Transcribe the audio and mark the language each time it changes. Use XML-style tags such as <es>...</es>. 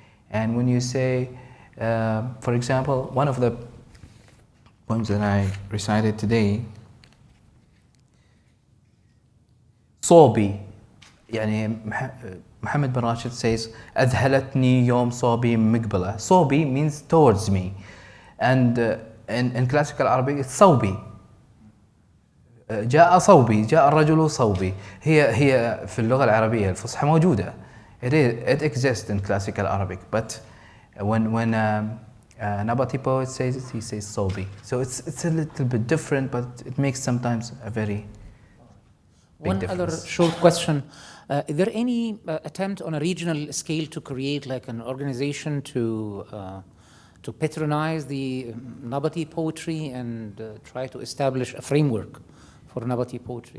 <en>And when you say, for example, one of the poems that I recited today, صوبي, يعني Mohamed bin Rashid says,</en> <ar>أذهلتني يوم صوبي مقبلة.</ar> <en>صوبي means towards me. And in classical Arabic, it's صوبي.</en> <ar>جاء صوبي، جاء الرجل صوبي. هي في اللغة العربية الفصحى موجودة.</ar> <en>It exists in classical Arabic, but when Nabati poet says it, he says صوبي. So it's a little bit different, but it makes sometimes a very big One difference. other short question. Is there any attempt on a regional scale to create like an organization to patronize the Nabati poetry and try to establish a framework for Nabati poetry?</en>